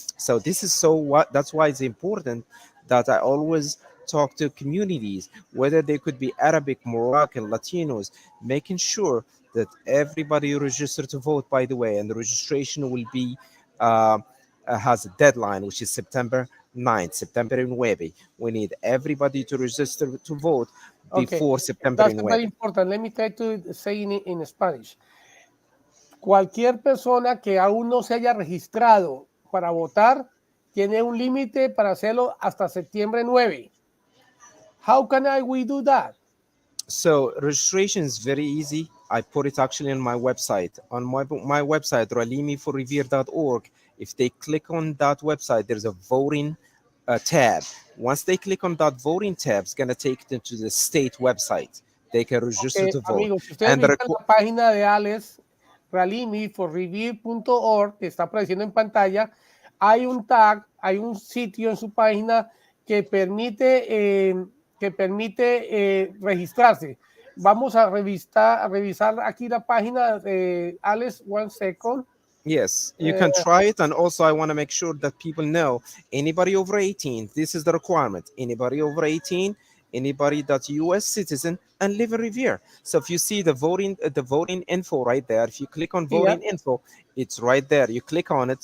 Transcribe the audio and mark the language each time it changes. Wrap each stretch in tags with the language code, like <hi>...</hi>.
<en>So this is that's why it's important that I always talk to communities, whether they could be Arabic, Moroccan, Latinos, making sure that everybody registered to vote, by the way, and the registration will be has a deadline, which is September 9th, September 9. We need everybody to register to vote before September 9. That's very important. Let me try to say in Spanish.</en> <es>Cualquier persona que aún no se haya registrado para votar tiene un límite para hacerlo hasta septiembre 9.</es> <en>How can we do that? So registration is very easy. I put it actually on my website. On my website, ralimiforrevere.org. If they click on that website, there's a voting tab. Once they click on that voting tab, it's going to take them to the state website. They can register to vote.</en> <es>Amigos, si ustedes visitan la página de Alex, ralimiforrevere.org, que está apareciendo en pantalla, hay un tag, hay un sitio en su página que permite registrarse. Vamos a revisar aquí la página de Alex,</es> <en>1 second. Yes, you can try it. And also, I want to make sure that people know anybody over 18, this is the requirement. Anybody over 18, anybody that's US citizen and live in Revere. So if you see the voting info right there, if you click on voting info, it's right there. You click on it.</en>